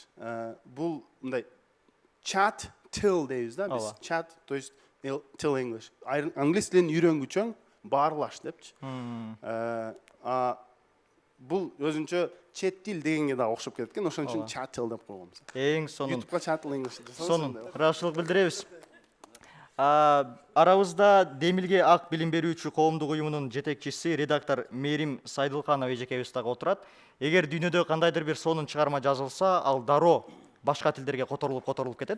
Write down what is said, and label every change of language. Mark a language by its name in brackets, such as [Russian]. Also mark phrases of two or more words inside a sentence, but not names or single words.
[Kyrgyz] Бул мындай chat till дейбиз да, биз chat, [Russian] то есть [Kyrgyz] till English. Англис тилин үйрөнгүчөң баарлаш депчи. Бул өзүнчө чет тил дегенге да окшоп кеткен, ошон үчүн chat till деп койгонбуз. Эң сонун. YouTubeга chat till English деп Сонун. Ыраазычылык билдиребиз. Арабызда Демилге ак билим берүүчү коомдук уюмунун жетекчиси, редактор Мерим Сайдылканова эжекебиз дагы отурат. Эгер дүйнөдө кандайдыр бир сонун чыгарма жазылса, ал дароо башка тилдерге которулуп кетет.